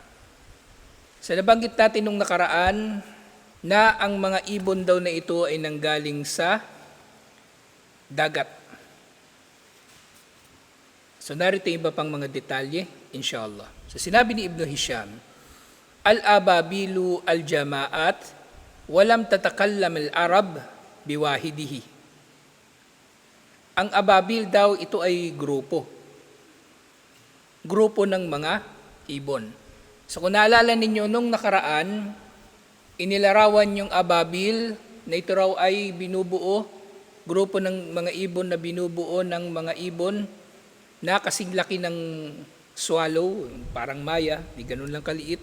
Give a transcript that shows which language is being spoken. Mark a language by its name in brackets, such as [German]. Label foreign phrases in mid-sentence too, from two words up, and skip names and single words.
[Filipino] So nabanggit natin nung nakaraan na ang mga ibon daw na ito ay nanggaling sa dagat. So narito iba pang mga detalye, inshallah. So sinabi ni [Arabic] Ibn Hisham, الأبابيل الجماعات ولم تتكلم العرب بواحده. [Filipino] Ang ababil daw, ito ay grupo. Grupo ng mga ibon. So kung naalala ninyo, nung nakaraan, inilarawan yung ababil na ito raw ay binubuo, grupo ng mga ibon na binubuo ng mga ibon na kasing laki ng swallow, parang maya, di ganun lang kaliit.